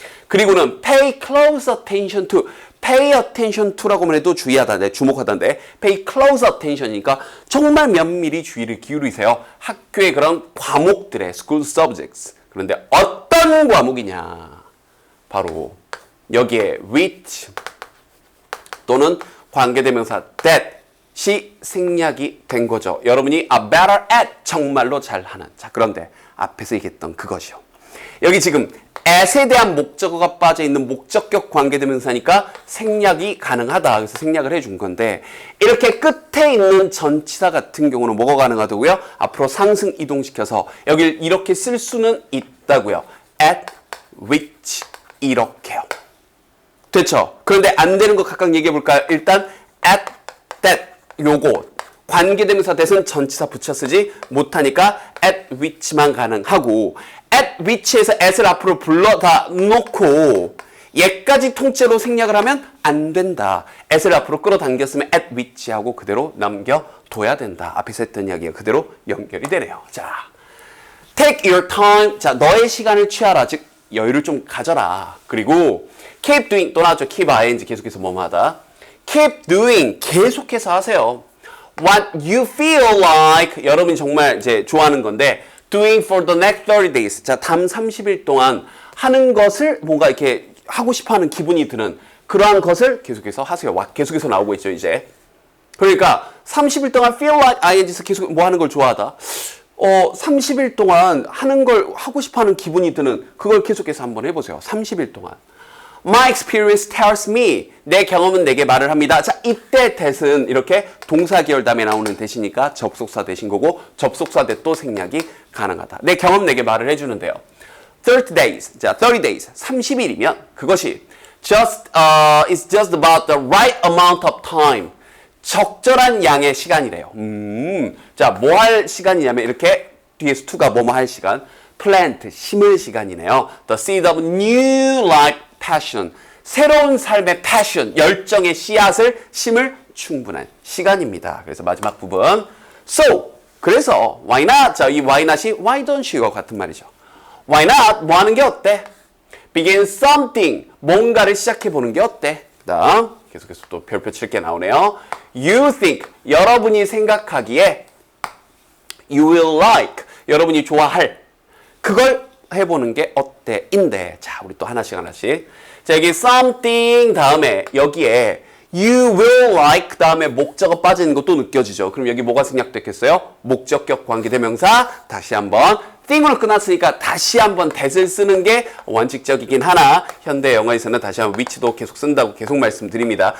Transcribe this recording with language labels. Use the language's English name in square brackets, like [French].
[Korean] 그리고는 [English] pay close attention to. pay attention to [Korean] 라고만 해도 주의하다는데, 주목하다는데 [English] pay close attention [Korean] 이니까 정말 면밀히 주의를 기울이세요. 학교의 그런 과목들의 [English] school subjects. [Korean] 그런데 어떤 과목이냐? 바로 여기에 which 또는 관계대명사 that이 생략이 된 거죠. 여러분이 [English] are better at, [Korean] 정말로 잘하는. 자, 그런데 앞에서 얘기했던 그것이요. 여기 지금 at에 대한 목적어가 빠져있는 목적격 관계대명사니까 생략이 가능하다. 그래서 생략을 해준 건데 이렇게 끝에 있는 전치사 같은 경우는 뭐가 가능하다고요? 앞으로 상승 이동시켜서 여기를 이렇게 쓸 수는 있다고요. [English] at, which [Korean] 이렇게요. 됐죠? 그런데 안 되는 거 각각 얘기해 볼까요? 일단 at, that 요거 관계대명사 that은 전치사 붙여 쓰지 못하니까 at which만 가능하고 at which에서 at을 앞으로 불러다 놓고 얘까지 통째로 생략을 하면 안 된다. at을 앞으로 끌어당겼으면 at which 하고 그대로 남겨둬야 된다. 앞에서 했던 이야기가 그대로 연결이 되네요. 자, [English] take your time. [Korean] 자, 너의 시간을 취하라. 즉 여유를 좀 가져라. 그리고 [English] keep doing [Korean] 또 나왔죠. keep ing 계속해서 뭐뭐 하다. [English] keep doing [Korean] 계속해서 하세요. [English] what you feel like [Korean] 여러분이 정말 이제 좋아하는 건데 [English] doing for the next 30 days. [Korean] 자, 다음 30일 동안 하는 것을 뭔가 이렇게 하고 싶어 하는 기분이 드는 그러한 것을 계속해서 하세요. 계속해서 나오고 있죠, 이제. 그러니까 30일 동안 feel like ing에서 계속 뭐 하는 걸 좋아하다. 30일 동안 하는 걸 하고 싶어 하는 기분이 드는 그걸 계속해서 한번 해보세요. 30일 동안. [English] My experience tells me. [Korean] 내 경험은 내게 말을 합니다. 자, 이때 that은 이렇게 동사 계열 다음에 나오는 that이니까 접속사 that인 거고 접속사 that도 생략이 가능하다. 내 경험 내게 말을 해주는데요. [English] 30 days. [Korean] 자, [English] 30 days. [Korean] 30일이면 그것이 [English] is just about the right amount of time. [Korean] 적절한 양의 시간이래요. 자, 뭐 할 시간이냐면 이렇게 뒤에서 to가 뭐뭐 할 시간. plant, 심을 시간이네요. [English] The seed of new life passion. [Korean] 새로운 삶의 passion, 열정의 씨앗을 심을 충분한 시간입니다. 그래서 마지막 부분. [English] So, [Korean] 그래서 [English] why not? [Korean] 자, 이 why not이 why don't you와 같은 말이죠. Why not? 뭐 하는 게 어때? Begin something. 뭔가를 시작해보는 게 어때? 그다음 계속해서 또 별표 칠 게 나오네요. [English] You think. [Korean] 여러분이 생각하기에 [English] you will like. [Korean] 여러분이 좋아할. 그걸 해보는 게 어때? 인데. 자, 우리 또 하나씩 하나씩. 자, 여기 something 다음에 여기에 [English] you will like [Korean] 다음에 목적어 빠지는 것도 느껴지죠. 그럼 여기 뭐가 생략됐겠어요? 목적격 관계대명사. 다시 한번 thing으로 끝났으니까 다시 한번 that을 쓰는 게 원칙적이긴 하나 현대 영어에서는 다시 한번 which도 계속 쓴다고 계속 말씀드립니다.